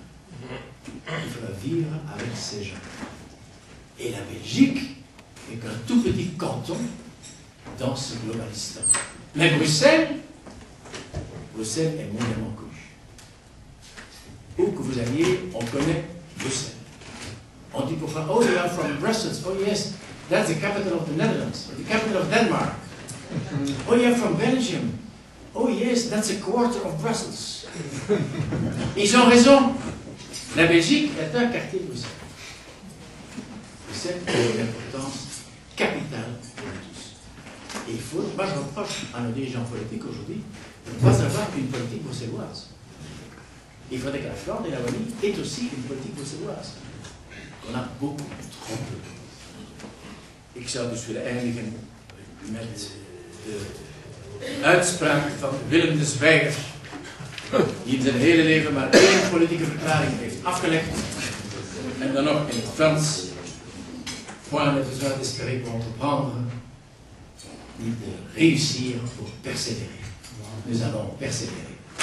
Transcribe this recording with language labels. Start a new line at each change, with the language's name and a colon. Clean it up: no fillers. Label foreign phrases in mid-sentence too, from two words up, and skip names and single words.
French: Il faudra vivre avec ces gens. Et la Belgique n'est qu'un tout petit canton dans ce Globalistan. Mais Bruxelles est mondialement connue. Où que vous alliez, on connaît Bruxelles. On dit pourquoi,
English: oh, you are from Brussels. Oh yes, that's the capital of the Netherlands, or the capital of Denmark. Oh, you are from Belgium. Oh yes, that's a quarter of Brussels.
French: Ils ont raison. La Belgique est un quartier de Bruxelles. Bruxelles a une importance capitale pour nous tous. Et il faut, moi je reproche à nos dirigeants politiques aujourd'hui de ne pas avoir une politique bruxelloise. Il faudrait que la Flandre et la Wallonie aient aussi une politique bruxelloise. On a beaucoup trop peu.
Dutch: Ik zou dus willen eindigen met de uitspraak van Willem de Zwijger, die in zijn hele leven maar één politieke verklaring heeft afgelegd, en dan nog in het Frans.
French: Point de besoin d'espérer pour entreprendre, ni de réussir pour persévérer. Nous allons persévérer.